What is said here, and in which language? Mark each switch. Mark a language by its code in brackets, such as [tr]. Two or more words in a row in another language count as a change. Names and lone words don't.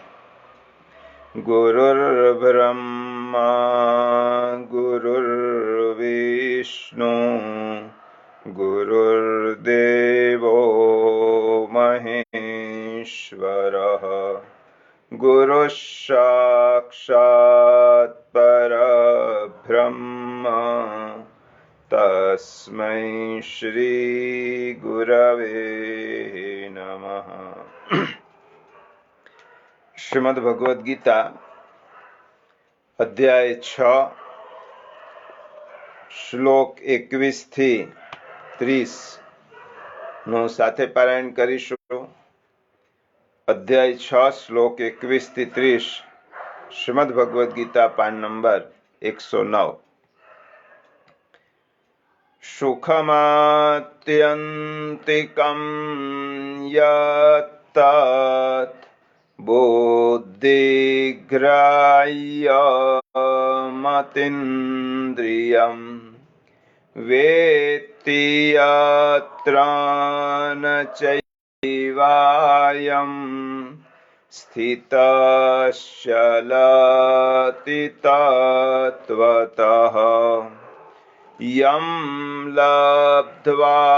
[sa] गुरुर्ब्रह्मा गुरुर्विष्णु गुरुर्देवो महेश्वरः गुरुः साक्षात् परब्रह्म तस्मै श्री गुरवे नमः। [gu] श्रीमद् भगवद गीता अध्याय 6 શ્લોક 21 થી 30 નો સાથે પારાયણ કરીશું। અધ્યાય 6 શ્લોક 21 થી 30 શ્રીમદ્ ભગવદ ગીતા પાન નંબર 109। [sa] સુખમાત્યંતિકં યત્તત बुद्धिग्राह्यमतीन्द्रियं वेत्ति यत्र न चैवायं स्थितश्चलति तत्त्वतः यं लब्ध्वा